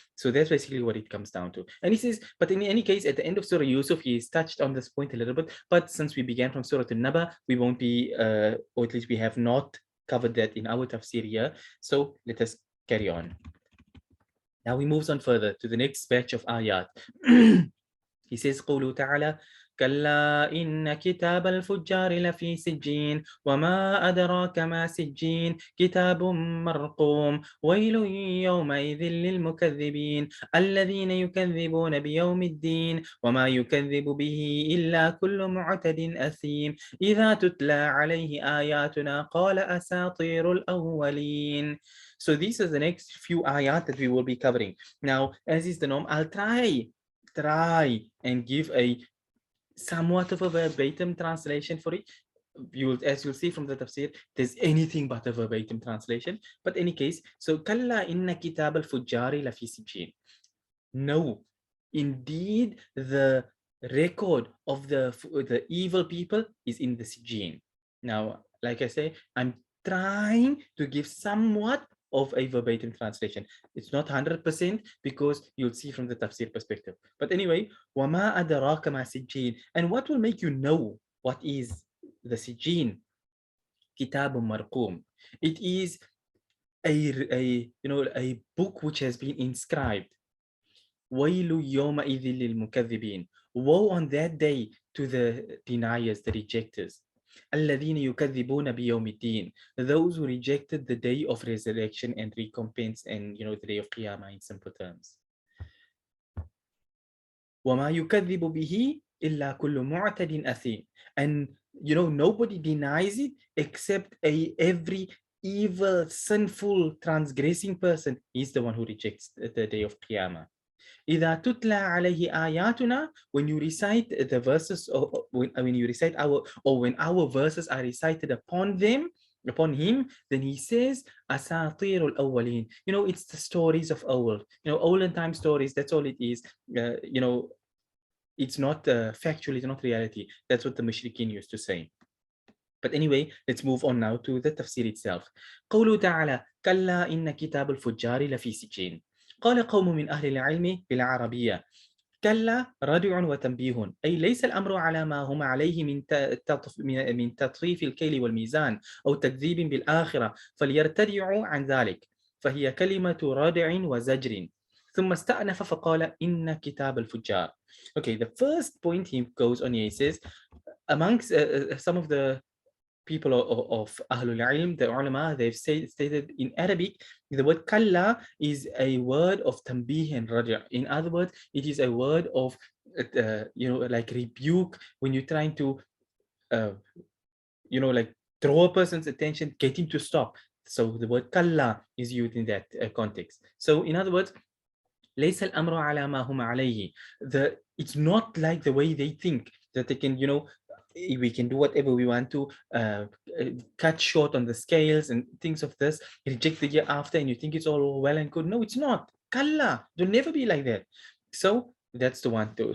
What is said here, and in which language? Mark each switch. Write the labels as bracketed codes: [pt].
[en] So that's basically what it comes down to. And he says, but in any case, at the end of Surah Yusuf, he has touched on this point a little bit. But since we began from Surah An-Naba, we won't be, or at least we have not covered that in our tafsir here. So let us carry on. Now he moves on further to the next batch of ayat. He says, [ar] قوله تعالى كلا إن كتاب الفجار لفي سجين وما أدراك ما سجين كتاب مرقوم ويل يومئذ للمكذبين الذين يكذبون بيوم الدين وما يكذب به إلا كل معتد أثيم إذا تتلى عليه آياتنا قال أساطير الأولين. [en] So these are the next few ayat that we will be covering. Now, as is the norm, I'll try and give a somewhat of a verbatim translation for it. As you'll see from the tafsir, there's anything but a verbatim translation. But in any case, so [ar] kalla inna kitab al-fujjari lafi sijjeen. [en] No, indeed, the record of the evil people is in the Sijjeen. Now, like I say, I'm trying to give somewhat of a verbatim translation. It's not 100% because you'll see from the tafsir perspective. But anyway, [ar] وَمَا أَدْرَاكَ مَا سِجِّينَ. [en] And what will make you know what is the Sijjeen? [ar] كِتَابٌ مَرْقُومٌ. [en] It is a book which has been inscribed. [ar] وَيْلُ يَوْمَئِذٍ لِلْمُكَذِّبِينَ. [en] Woe on that day to the deniers, the rejectors. [ar] الذين يكذبون بيوم الدين. [en] Those who rejected the day of resurrection and recompense, and the day of Qiyamah in simple terms. [ar] وما يكذب به إلا كل معتد أثيم. [en] And nobody denies it except every evil, sinful, transgressing person is the one who rejects the day of Qiyamah. [ar] إذا تتلى عليه آياتنا, [en] when you recite the verses, or when you recite when our verses are recited upon him, then he says, [ar] أساطير الأولين. [en] It's the stories of old. Olden time stories, that's all it is. It's not factual, it's not reality. That's what the mushrikeen used to say. But anyway, let's move on now to the tafsir itself. [ar] قوله تعالى كلا إن كتاب الفجار لفي سجين. قال قوم من أهل العلم بالعربية كلا ردع وتنبيه، أي ليس الأمر على ما هم عليه من تطفيف الكيل والميزان أو تكذيب بالآخرة، فليرتدعوا عن ذلك، فهي كلمة ردع وزجر. ثم استأنف فقال إن كتاب الفجار. [en] Okay, the first point he goes on here, he says, amongst some of the people of Ahlul Ilm, the ulama, they've stated in Arabic, the word kalla is a word of tanbih and raja. In other words, it is a word of, like rebuke when you're trying to, like draw a person's attention, get him to stop. So the word kalla is used in that context. So in other words, [ar] ليس الأمر على ما هم عليه. [en] It's not like the way they think that they can, we can do whatever we want to, cut short on the scales and things of this, reject the year after, and you think it's all well and good. No, it's not. Kalla, it'll never be like that. So that's the one too.